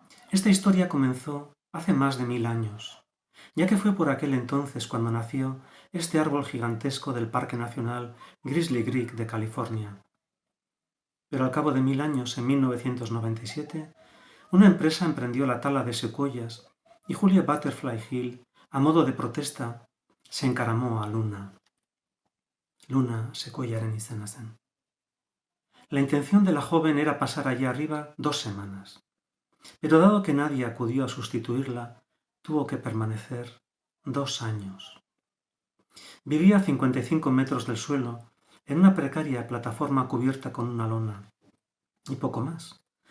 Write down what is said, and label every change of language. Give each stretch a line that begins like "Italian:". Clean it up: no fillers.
Spanish: Esta historia comenzó hace más de 1000 años, ya que fue por aquel entonces cuando nació este árbol gigantesco del Parque Nacional Grizzly Creek de California. Pero al cabo de 1000 años, en 1997, una empresa emprendió la tala de secuoyas y Julia Butterfly Hill, a modo de protesta, se encaramó a Luna.
Basque: Luna secuoyaren izena zen.
Spanish: La intención de la joven era pasar allá arriba 2 semanas, pero dado que nadie acudió a sustituirla, tuvo que permanecer 2 años. Vivía a 55 metros del suelo, en una precaria plataforma cubierta con una lona, y poco más.